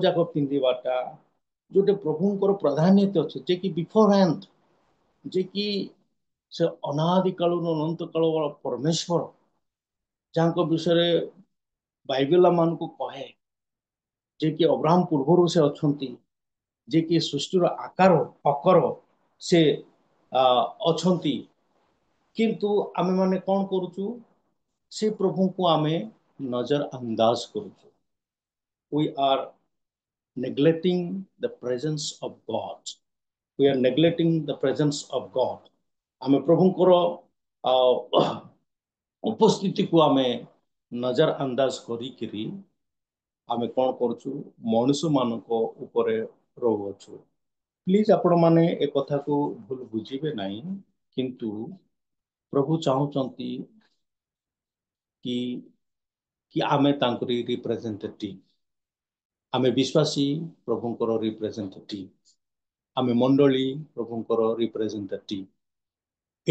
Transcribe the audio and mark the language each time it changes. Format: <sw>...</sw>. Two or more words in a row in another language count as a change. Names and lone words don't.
<or>ଯାକ ପିନ୍ଧିବାଟା, ଯୋଉଟେ ପ୍ରଭୁଙ୍କର ପ୍ରାଧାନ୍ୟତା ଅଛି, ଯେ କି</or> <en>before hand,</en> <or>ଯେ କି ସେ ଅନାଦି କାଳରୁ ଅନନ୍ତ କାଳ ପରମେଶ୍ୱର, ଯାହାଙ୍କ ବିଷୟରେ ବାଇବେଲ ମାନଙ୍କୁ କହେ ଯେ କି ଅବ୍ରାହମ ପୂର୍ବରୁ ସେ ଅଛନ୍ତି, ଯେ କି ସୃଷ୍ଟିର ଆକାର ଅକର ସେ ଅଛନ୍ତି। କିନ୍ତୁ ଆମେ ମାନେ କଣ କରୁଛୁ? ସେ ପ୍ରଭୁଙ୍କୁ ଆମେ ନଜର ଅନ୍ଦାଜ କରୁଛୁ।</or> <en>We are neglecting the presence of God. We are neglecting the presence of God.</en> <or>ଆମେ ପ୍ରଭୁଙ୍କର ଉପସ୍ଥିତିକୁ ଆମେ ନଜର ଅନ୍ଦାଜ କରିକିରି ଆମେ କଣ କରୁଛୁ? ମଣିଷ ମାନଙ୍କ ଉପରେ ରହୁଅଛୁ। ପ୍ଲିଜ ଆପଣ ମାନେ ଏ କଥାକୁ ଭୁଲ ବୁଝିବେ ନାହିଁ, କିନ୍ତୁ ପ୍ରଭୁ ଚାହୁଁଛନ୍ତି କି କି ଆମେ ତାଙ୍କରି ରିପ୍ରେଜେଣ୍ଟେଟିଭ, ଆମେ ବିଶ୍ୱାସୀ ପ୍ରଭୁଙ୍କର ରିପ୍ରେଜେଣ୍ଟେଟିଭ, ଆମେ ମଣ୍ଡଳୀ ପ୍ରଭୁଙ୍କର ରିପ୍ରେଜେଣ୍ଟେଟିଭ।</or>